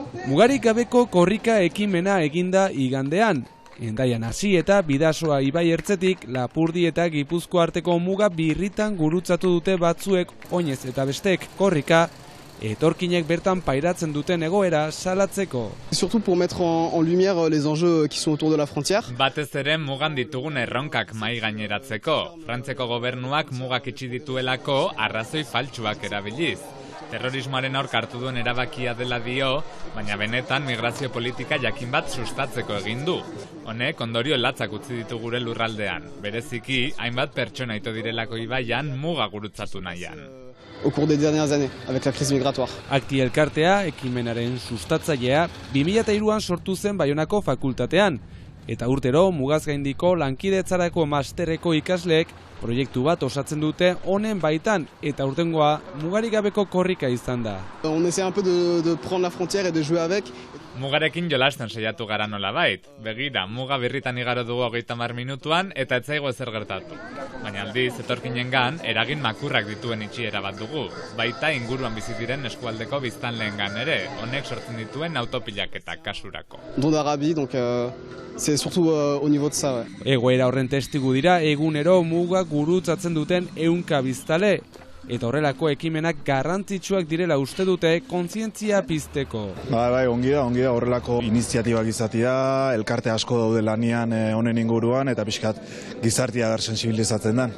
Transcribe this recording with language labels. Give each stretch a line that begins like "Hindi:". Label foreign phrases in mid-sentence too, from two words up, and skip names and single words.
Basque: Mugarik gabeko korrika ekimena eginda igandean. Hendaian hasi eta Bidasoa ibai ertzetik Lapurdi eta Gipuzkoa arteko muga birritan gurutzatu dute batzuek, oinez eta bestek korrika, etorkinek bertan pairatzen duten egoera salatzeko.
French: Surtout pour mettre en lumière les enjeux qui sont autour de la frontière.
Basque: Batez ere mugan ditugun erronkak mai gaineratzeko. Frantzeko gobernuak mugak itxi dituelako arrazoi faltsuak erabiliz. Terrorismoaren aurka hartu duen erabakia dela dio, baina benetan migrazio politika jakin bat sustatzeko egin du. Honek ondorio latzak utzi ditu gure lurraldean. Bereziki, hainbat pertsona ito direlako ibaian muga gurutzatu nahian.
French: Au cours des dernières années, avec la crise migratoire.
Basque: Akti elkartea, ekimenaren sustatzailea, 2003an sortu zen Baionako fakultatean. Eta urtero, mugaz gaindiko lankidetzarako masterreko ikasleek proiektu bat osatzen dute honen baitan, eta urtengoa mugarik gabeko korrika izan da.
French: On essaie un peu de prendre la frontière et de jouer avec.
Basque: Mugarekin jolasten saiatu gara nolabait. Begira, muga birritan igaro dugu 30 minutuan eta ez zaigu ezer gertatu. Baina aldiz, etorkinengan, eragin makurrak dituen itxiera bat dugu. Baita inguruan bizi diren eskualdeko biztanleengan ere, honek sortzen dituen autopilaketak kasurako.
French: Don d'Arabie, donc c'est surtout au niveau de ça.
Basque: Egoera horren testigu dira egunero muga gurutzatzen duten 100 biztale. Eta horrelako ekimenak garrantzitsuak direla uste dute kontzientzia pizteko. Bai, ongi da horrelako iniziatibak izatea, elkarte asko daude lanian honen inguruan eta pixkat gizartia dar sensibilizatzen dan.